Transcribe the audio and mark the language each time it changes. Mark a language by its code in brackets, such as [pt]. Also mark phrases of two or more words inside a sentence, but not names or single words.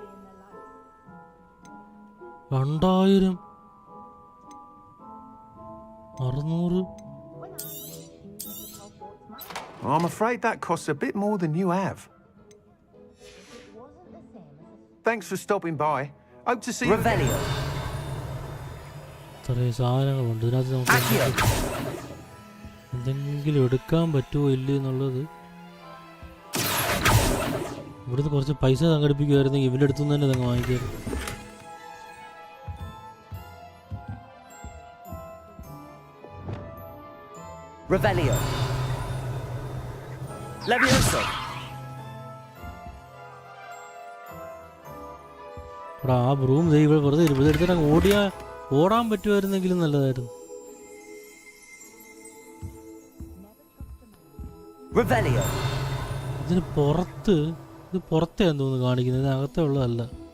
[en] 2000 600. I'm afraid that costs a bit more than you have. Thanks for stopping by. Hope to see you. [la] Revelio. [ml] ഇത്രയും സാധനങ്ങളുണ്ട് ഇതിനകത്ത്. നമുക്ക് എന്തെങ്കിലും എടുക്കാൻ പറ്റുമോ ഇല്ലേ എന്നുള്ളത്. ഇവിടുന്ന് കുറച്ച് പൈസ സംഘടിപ്പിക്കുമായിരുന്നെങ്കിൽ ഇവരുടെ അടുത്തുനിന്ന് തന്നെ ഇതങ്ങ് വാങ്ങിക്കായിരുന്നു. [la] Revelio. Levioso. [ml] എടാ ആ ബ്രൂം ഇവിടെ വെറുതെ എടുത്തിട്ട് ഓടാൻ പറ്റുമായിരുന്നെങ്കിലും നല്ലതായിരുന്നു. ഇതിന് പുറത്ത് ഇത് പുറത്തെയാന്ന് തോന്നുന്നു കാണിക്കുന്നത്, അകത്തെ ഉള്ളതല്ല.